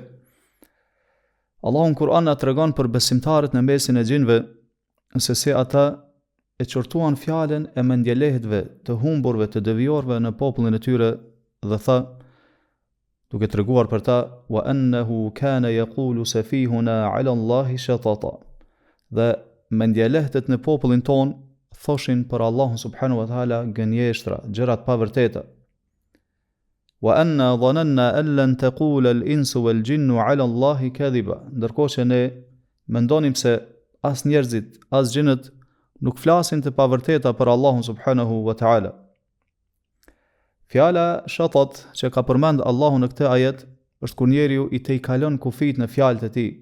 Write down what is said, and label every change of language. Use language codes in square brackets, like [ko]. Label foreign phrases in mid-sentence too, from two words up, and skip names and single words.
[sq] Allahu në Kur'an na tregon për besimtarët në mesin e gjinëve, se si ata e qortuan fjalën e mendjelehëtve, të humburve, të devijuarve në popullin e tyre dhe tha, duke treguar për ta, [ar] وأنه كان يقول سفيهنا على الله شططا. [sq] Dhe mendjelehët në popullin ton thoshin për Allahun [ar] سبحانه وتعالى [sq] gënjeshtra, gjëra të pavërteta. [ar] وأنا ظننا أن لن تقول الإنس والجن على الله كذبا. [sq] Ndërkohë që ne mendonim se as njerëzit, as gjinët nuk flasin të pavërteta për Allahun [ar] سبحانه وتعالى. [sq] Fjala shatat që ka përmend Allahu në këtë ajet është kur njeriu I te I kalon kufit në fjalët e tij.